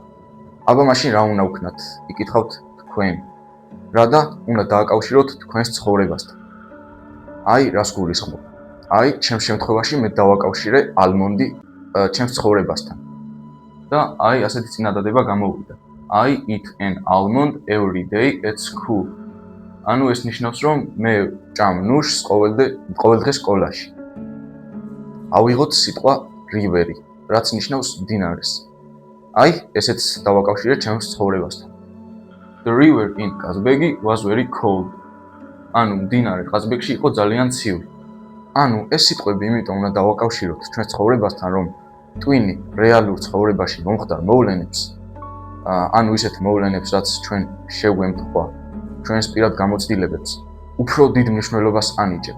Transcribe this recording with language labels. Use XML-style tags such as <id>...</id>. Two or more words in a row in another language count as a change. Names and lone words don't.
<ka>აბა მაშინ რა უნდა ვქნათ? იკითხავთ თქვენ. რა და უნდა დააკავშიროთ თქვენს ცხოვრებასთან. აი რას გულისხმობ. აი ჩემს შემთხვევაში მე დავაკავშირე ალმონდი ჩემს ცხოვრებასთან. და აი ასეთი წინადადება გამოვიდა.</ka> <en>I eat an almond every day at school.</en> <ka>ანუ ეს ნიშნავს, რომ მე ჭამ ნუშს ყოველდღე სკოლაში. ავიღოთ სიტყვა river, რაც ნიშნავს მდინარეს. აი ესეც დავაკავშირე ჩემს ცხოვრებასთან.</ka> <en>The river in Kazbegi was very cold.</en> <ka>ანუ მდინარე ყაზბეგში იყო ძალიან ცივი. ანუ ეს სიტყვები იმიტომ უნდა დავაკავშიროთ ჩვენს ცხოვრებასთან, რომ ტვინი რეალურ ცხოვრებაში მომხდარ მოვლენებს, ანუ ისეთ მოვლენებს, რაც ჩვენ შეგვემთხვა, ჩვენს პირად გამოცდილებებს, უფრო დიდ მნიშვნელობას ანიჭებს.</ka>